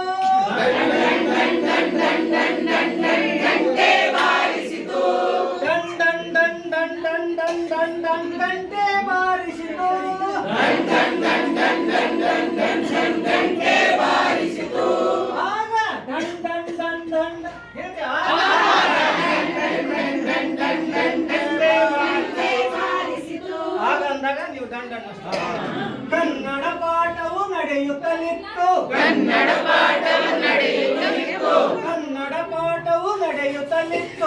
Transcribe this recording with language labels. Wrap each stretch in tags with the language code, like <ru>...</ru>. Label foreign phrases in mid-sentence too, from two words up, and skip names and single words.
<kn>ಢನ್ ಢನ್ ಢನ್ ಢನ್ ಢನ್ ಢನ್ ಢನ್ ಢನ್ ಗಂಟೆ ಬಾರಿಸಿತು. ಢನ್ ಢನ್ ಢನ್ ಢನ್ ಢನ್ ಢನ್ ಢನ್ ಢನ್ ಗಂಟೆ ಬಾರಿಸಿತು. ಢನ್ ಢನ್ ಢನ್ ಢನ್ ಢನ್ ಢನ್ ಢನ್ ಢನ್ ಗಂಟೆ ಬಾರಿಸಿತು. ಆಗ ಢನ್ ಢನ್ ಢನ್ ಢನ್ ಹೇಳಿ ಆಗ ಅಂದಾಗ ನೀವು ಢನ್ ಢನ್ ಕನ್ನಡ ಪಾಠವು ನಡೆಯುತ್ತಲಿತ್ತು. ಕನ್ನಡ ಪಾಠವು ನಡೆಯುತ್ತಲಿತ್ತು. ಕನ್ನಡ ಪಾಠವು ನಡೆಯುತ್ತಲಿತ್ತು.</kn>